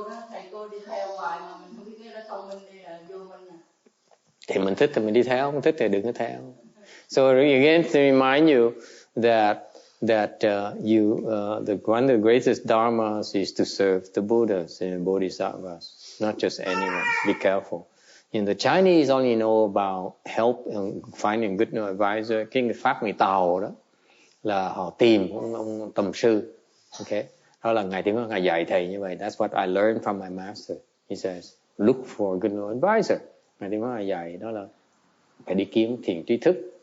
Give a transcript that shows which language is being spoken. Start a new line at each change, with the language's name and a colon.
Vietnamese: Thầy cô đi theo hoài mà mình không biết cái đó thông minh đi là vô minh à. Thì mình thích thì mình đi theo, không thích thì đừng có theo.
English: So again, to remind you that one of the greatest dharmas is to serve the Buddhas and Bodhisattvas, not just anyone. Be careful. And the Chinese only know about help and finding good advisor.
Vietnamese: Cái pháp người Tàu đó là họ tìm ông tầm sư. Okay, đó là ngài tiếng ngài dạy thầy như vậy.
English: That's what I learned from my master. He says, look for a good advisor.
Vietnamese: Ngài tiếng ngài dạy đó là phải đi kiếm thiền tri thức.